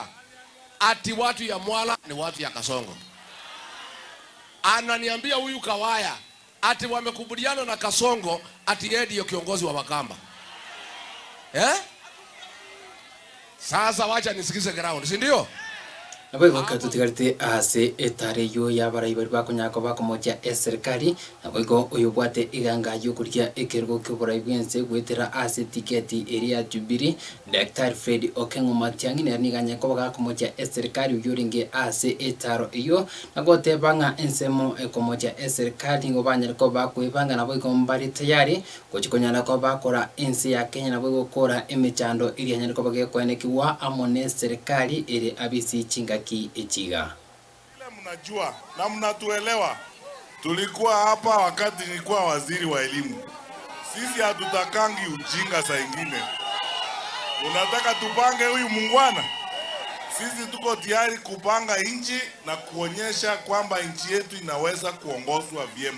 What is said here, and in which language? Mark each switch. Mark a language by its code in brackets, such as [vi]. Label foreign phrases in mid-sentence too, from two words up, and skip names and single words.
[sw] Ati watu ya Mwala ni watu ya Kasongo. Ananiambia huyu Kawaya ati wamekubaliana na Kasongo ati yeye ndiye kiongozi wa Wakamba. Sasa wacha nisikize ground, si ndio? [guz] Nabo iko tutigarite ase etare yo yabarai bari bakonyako bakomoja serikali nabo iko uyubwate iganga yo kurya ekergo kyoborai bwense gwetera ase tiketi area Jubilee Dr. Fred Okengo Matiang'i niganya ko bagakomoja serikali yoringe ase etaro iyo nagote banga ensemo ekomoja serikali ngo banyere ko bakwibanga nabo iko mbari tayari gochikonyana ko bakora ensi ya Kenya nabo gukora emechando iri hanyere ko bagekwenekiwa amone serikali ere abisi chinga Ichiga. [sw] Mnajua na mnatuelewa. Tulikuwa hapa wakati nilikuwa waziri wa elimu. Sisi hatutakangi ujinga saa ingine. Unataka tupange huyu mungwana? Sisi tuko tayari kupanga nchi na kuonyesha kwamba nchi yetu inaweza kuongozwa vyema.